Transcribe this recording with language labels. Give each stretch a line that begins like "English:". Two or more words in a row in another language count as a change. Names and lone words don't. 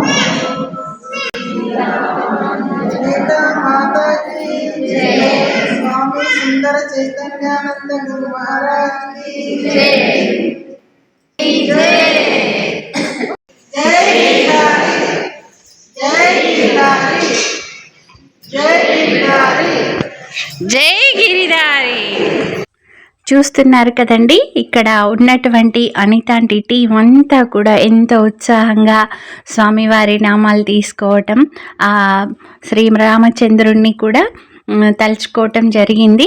Hindi: माता की जय। स्वामी सुंदर चैतन्यानंद गुरु महाराज की जय। जय गिरिधारी जय गिरिधारी जय गिरिधारी।
Telugu: జై గిరిధారి. చూస్తున్నారు కదండి, ఇక్కడ ఉన్నటువంటి అనితాంటి టీం అంతా కూడా ఎంతో ఉత్సాహంగా స్వామివారి నామాలు తీసుకోవటం, ఆ శ్రీరామచంద్రుణ్ణి కూడా తలుచుకోవటం జరిగింది.